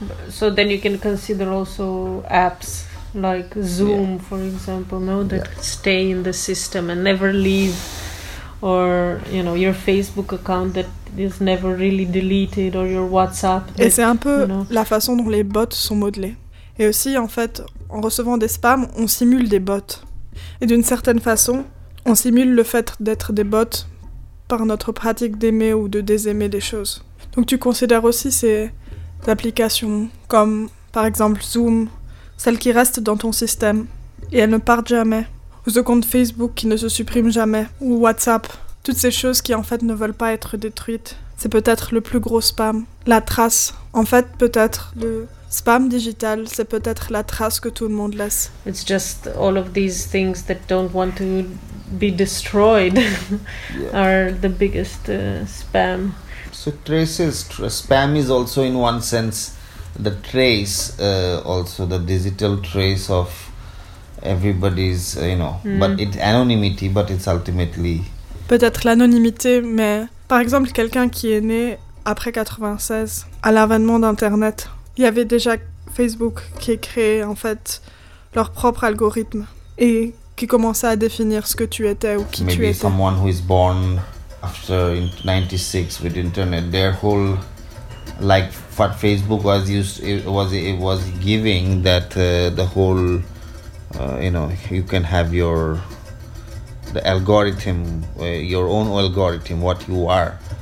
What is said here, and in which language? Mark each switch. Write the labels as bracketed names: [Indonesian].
[English] So then you can consider also apps like Zoom, yeah, for example, no, that stay in the system and never leave, or you know, your Facebook account that is never really deleted, or your WhatsApp. [French] Et c'est un peu, [English] you know, [French] la façon dont les bots sont modelés. Et aussi, en fait, en recevant des spams, on simule des bots. Et d'une certaine façon, on simule le fait d'être des bots par notre pratique d'aimer ou de désaimer des choses. Donc tu considères aussi ces applications comme, par exemple, Zoom, celles qui restent dans ton système et elles ne partent jamais, ou ce compte Facebook qui ne se supprime jamais, ou WhatsApp, toutes ces choses qui, en fait, ne veulent pas être détruites. C'est peut-être le plus gros spam. La trace, en fait, peut-être le spam digital, c'est peut-être la trace que tout le monde laisse. [English] It's just all of these things that don't want to be destroyed are the biggest spam. So traces, spam is also in one sense the trace, also the digital trace of everybody's, you know, but it's anonymity, but it's ultimately... [French] Peut-être l'anonymité, mais par exemple quelqu'un qui est né après 96, à l'avènement d'Internet... Il y avait déjà Facebook qui a créé, en fait, leur propre algorithme et qui commençait à définir ce que tu étais ou qui [English] maybe [French] tu étais. [English] Maybe someone who is born after 96 with internet, their whole, like, what Facebook was used, it was giving that the whole, you know, you can have your, the algorithm, your own algorithm, what you are.